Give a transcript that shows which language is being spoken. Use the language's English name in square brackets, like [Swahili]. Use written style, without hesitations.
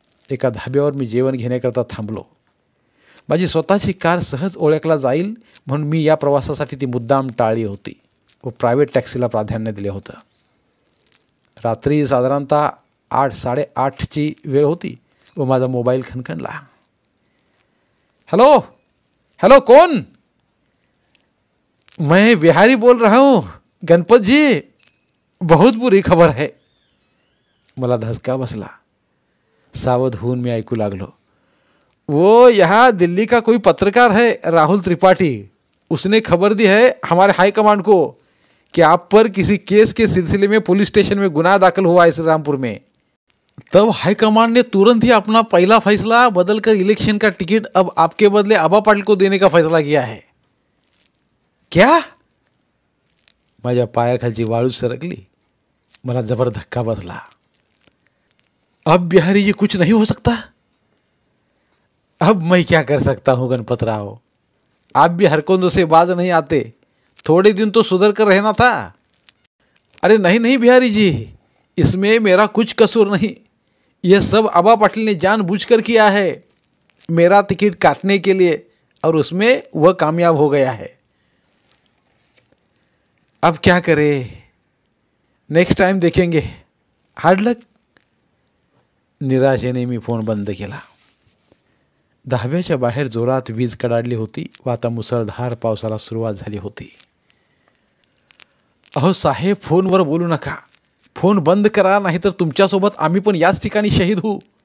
[Marathi] एका धाब्यावर मी जेवण घेण्याकरता थांबलो. माझी स्वतःची कार सहज ओळखला जाईल म्हणून मी या प्रवासासाठी ती मुद्दाम टाळली होती व प्रायव्हेट टॅक्सीला प्राधान्य दिले होतं. रात्री साधारणतः 8-8:30ची वेळ होती व माझा मोबाईल खणखणला. [Hindi] हॅलो, कौन? मैं बिहारी बोल रहा हूँ, गणपत जी. बहुत बुरी खबर है. [Marathi] मला धसका बसला. सावध होऊन मी ऐकू लागलो. [Hindi] वो यहाँ दिल्ली का कोई पत्रकार है, राहुल त्रिपाठी. उसने खबर दी है हमारे हाई कमांड को कि आप पर किसी केस के सिलसिले में पुलिस स्टेशन में गुनाह दाखिल हुआ है श्रीरामपुर में. तब हाईकमांड ने तुरंत ही अपना पहला फैसला बदलकर इलेक्शन का टिकट अब आपके बदले आबा पाटिल को देने का फैसला किया है. क्या? [Marathi] माझ्या पायाखालची वाळू सरकली. मला जबर धक्का बसला. [Hindi] अब बिहारी जी कुछ नहीं हो सकता. अब मैं क्या कर सकता हूँ गणपतराव. आप भी हरकंदों से बाज नहीं आते. थोड़े दिन तो सुधर कर रहना था. अरे नहीं नहीं बिहारी जी, इसमें मेरा कुछ कसूर नहीं. यह सब आबा पाटिल ने जानबूझकर किया है मेरा टिकट काटने के लिए, और उसमें वह कामयाब हो गया है. अब क्या करें, नेक्स्ट टाइम देखेंगे. [English] Hard luck. [Marathi] निराशेने मी फोन बंद केला. दहाव्याच्या बाहेर जोरात वीज कडाडली होती व आता मुसळधार पावसाला सुरुवात झाली होती. अहो साहेब, फोनवर बोलू नका. फोन बंद करा, नाहीतर तुमच्यासोबत आम्ही पण याच ठिकाणी शहीद होऊ.